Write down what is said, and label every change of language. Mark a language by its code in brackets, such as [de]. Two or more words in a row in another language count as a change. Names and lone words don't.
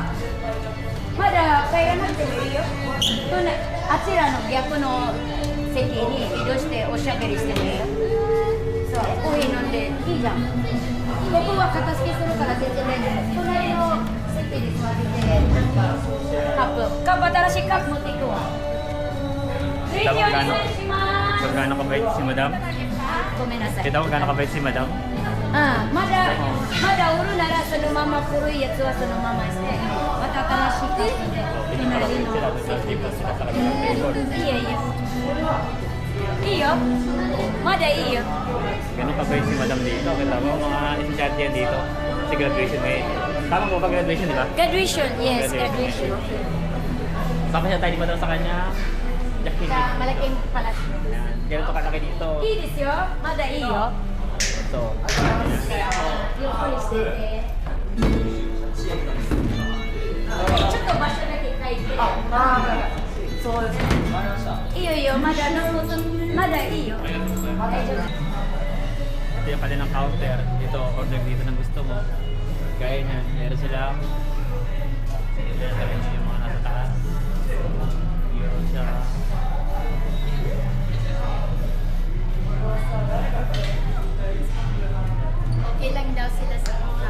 [ja] 帰らなくてもいいよあちらの逆の席に移動しておしゃべりしてもいいよそうコーヒー飲んでいいじゃんここは片付けするから全然大丈夫隣の席に座ってカップ新しいカップ持っていくわぜひお願いします [tl] Gano'ng kabait si madam? [ja] ごめんなさい [tl] Kita ko gano'ng kabait si madam? [ja] まだ売るならそのまま古いやつはそのまましてまた新しいカップで隣の席にいいよいいよまだいいよ [tl] Gano'ng kabait si madam dito. Kita mo mga estudyante yan dito. Kasi graduation ngayon. Tama po ba graduation, di ba? [en] Graduation, yes, graduation. [tl] Papasya tayo di madam sa kanya. Jackie. Sa malaking palas. Ganito kalaki dito. [ja] いいですよまだいいよ [tl] Ito. [ja] ゆっくりしててちょっと場所だけ書いてそうですいいよいいよまだいいよ大丈夫 [tl] Ito yung kanilang counter. Dito, order dito ng gusto mo. Gaya niyan, meron silang yung mga nasa taas. Meron siya. Okay lang daw sila sa mga